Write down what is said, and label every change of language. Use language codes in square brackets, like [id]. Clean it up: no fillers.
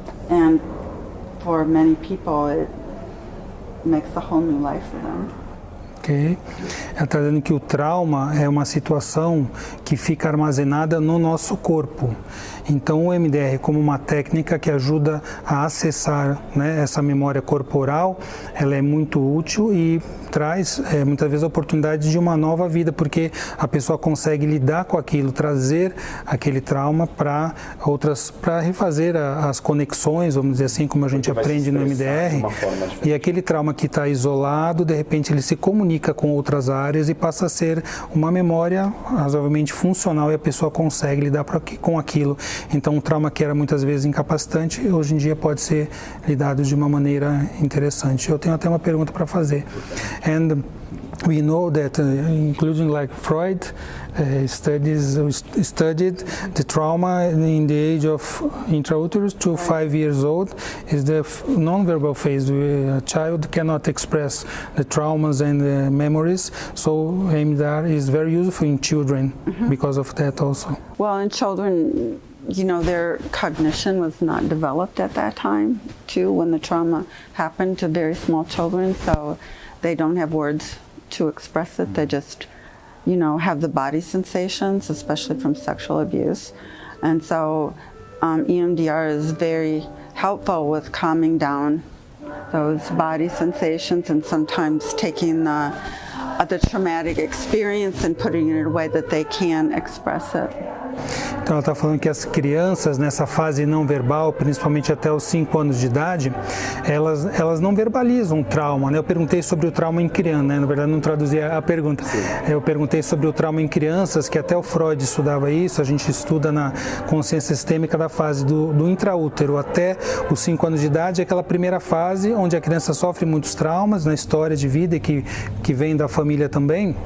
[en] And for many people, it makes a whole new life for them. Ok. [pt] Ela está dizendo que o trauma é uma situação que fica armazenada no nosso corpo. Então, o MDR, como uma técnica que ajuda a acessar, né, essa memória corporal, ela é muito útil e traz muitas vezes a oportunidade de uma nova vida, porque a pessoa consegue lidar com aquilo, trazer aquele trauma para refazer as conexões, vamos dizer assim, como a gente aprende no MDR. E aquele trauma que está isolado, de repente ele se comunica com outras áreas e passa a ser uma memória razoavelmente funcional e a pessoa consegue lidar com aquilo. Então, um trauma que era muitas vezes incapacitante, hoje em dia pode ser lidado de uma maneira interessante. Eu tenho até uma pergunta para fazer. [en] And we know that, including like Freud, studied the trauma in the age of intrauterus to 5 years old is the non-verbal phase. A child cannot express the traumas and the memories, so EMDR is very useful in children because of that also. Well, in children, you know, their cognition was not developed at that time, too, when the trauma happened to very small children, so they don't have words to express it. They just, you know, have the body sensations, especially from sexual abuse. And so EMDR is very helpful with calming down those body sensations and sometimes taking the traumatic experience and putting it in a way that they can express it. [pt] Então ela está falando que as crianças nessa fase não verbal, principalmente até os 5 anos de idade, elas não verbalizam o trauma, né? Eu perguntei sobre o trauma em criança, né? Na verdade não traduzi a pergunta. Eu perguntei sobre o trauma em crianças, que até o Freud estudava isso, a gente estuda na consciência sistêmica da fase do intraútero até os 5 anos de idade, é aquela primeira fase onde a criança sofre muitos traumas na história de vida que vem da família também.